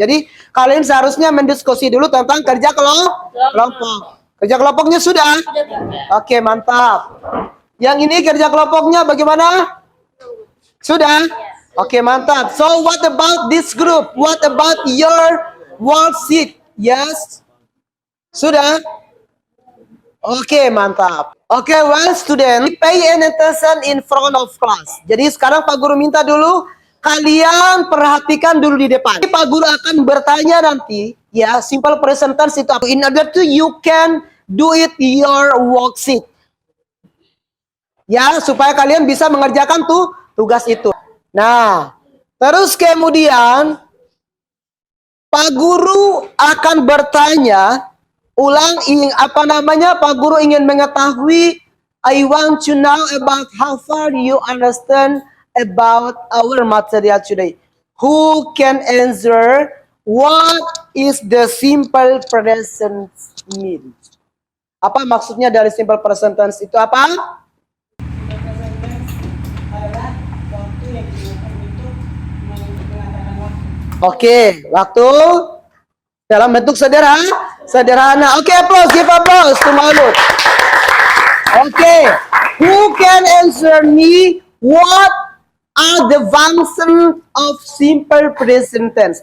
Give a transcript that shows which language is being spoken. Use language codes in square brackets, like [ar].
[id] Jadi kalian seharusnya mendiskusi dulu tentang kerja kelompok. Kerja kelompoknya sudah? Oke, mantap. Yang ini kerja kelompoknya bagaimana? Sudah? Oke, mantap. [en] So what about this group? What about your worksheet? Yes? Sudah? Oke, mantap. Oke, well student, pay attention in front of class. [id] Jadi sekarang Pak Guru minta dulu kalian perhatikan dulu di depan. Pak Guru akan bertanya nanti, ya, simple present tense itu apa? [en] In order to you can do it your worksheet. [id] Ya, supaya kalian bisa mengerjakan tugas itu. Nah, terus kemudian Pak Guru akan bertanya, Pak Guru ingin mengetahui, [en] I want to know about how far you understand about our material today. Who can answer what is the simple present mean? [id] Apa maksudnya dari simple present tense itu apa? Oke, waktu dalam bentuk sederhana. [en] Oke, applause, give applause to Maulud. Oke, who can answer me what are the function of simple present tense?